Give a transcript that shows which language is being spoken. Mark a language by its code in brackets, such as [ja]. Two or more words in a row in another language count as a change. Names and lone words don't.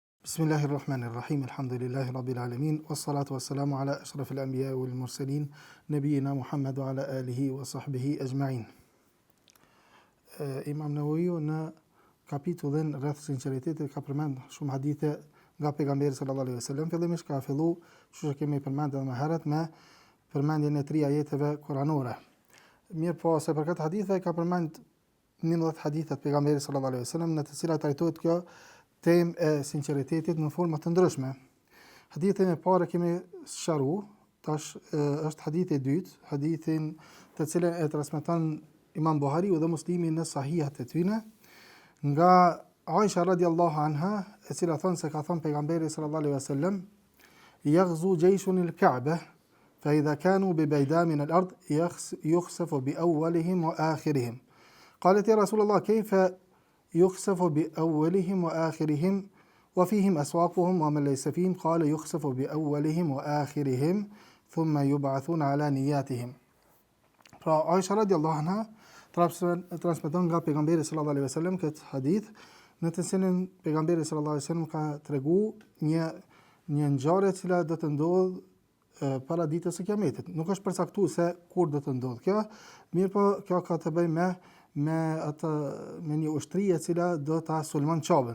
[ar] بسم الله الرحمن الرحيم. الحمد لله رب العالمين. والصلاة والسلام على أشرف الأنبياء والمرسلين، نبينا محمد وعلى آله وصحبه أجمعين. [sq] Imam Nawawiu në kapitullin rreth sinqeritetit ka përmend shumë hadithe nga pejgamberi [ar] صلى الله عليه وسلم. [sq] Fillimisht ka filluar, çu kemi përmendur më herët, me përmendjen e 3 ajeteve kuranore. Mirë po, se për këtë hadithe ka përmend 11 hadithe të pejgamberit [ar] صلى الله عليه وسلم [sq] në të cilat trajtohet kjo temë e sinqeritetit në forma të ndryshme. Hadithin e parë kemi sqaruar, tash është hadithi i dytë, hadithin të cilën e transmeton Imam Buhariu dhe Muslimi në sahihat e tyre, nga Aisha [ar] رضي الله عنها, [sq] e cila thon se ka thënë pejgamberi [ar] صلى الله عليه وسلم: "يغزو جيش الكعبة فإذا كانوا ببيداء من الأرض يخسف بأولهم وآخرهم." قالت يا رسول الله كيف يخسف بأولهم وآخرهم وفيهم أسواقهم ومن ليس فيهم؟ قال يخسف بأولهم وآخرهم ثم يبعثون على نياتهم. [sq] Pra Aisha [ar] رضي الله عنها [sq] transmeton nga pejgamberi [ar] صلى الله عليه وسلم [sq] këtë hadith, në të cilin pejgamberi [ar] صلى الله عليه وسلم [sq] ka treguar një ngjarje e cila do të ndodhë para ditës së Kiametit. Nuk është përcaktuar se kur do të ndodhë kjo, mirë po kjo ka të bëjë me një ushtri e cila do ta sulmon Qabën.